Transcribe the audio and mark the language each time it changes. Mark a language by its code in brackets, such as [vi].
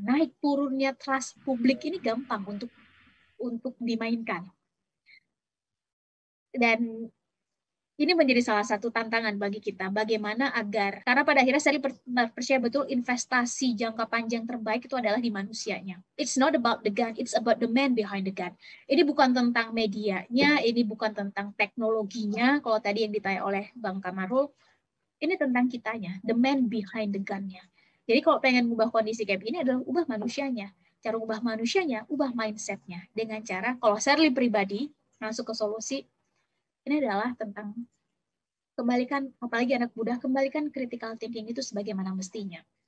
[id] Naik turunnya trust publik ini gampang untuk dimainkan. Dan ini menjadi salah satu tantangan bagi kita, bagaimana agar, karena pada akhirnya saya percaya betul investasi jangka panjang terbaik itu adalah di manusianya. [en] It's not about the gun, it's about the man behind the gun. [id] Ini bukan tentang medianya, ini bukan tentang teknologinya, kalau tadi yang ditanya oleh Bang Kamarul, ini tentang kitanya, [en] the man behind the gun- [id] nya. Jadi kalau pengen ubah kondisi kayak begini adalah ubah manusianya. Cara ubah manusianya, ubah mindset-nya. Dengan cara, kalau Shirley pribadi, masuk ke solusi, ini adalah tentang kembalikan, apalagi anak muda, kembalikan critical thinking itu sebagaimana mestinya.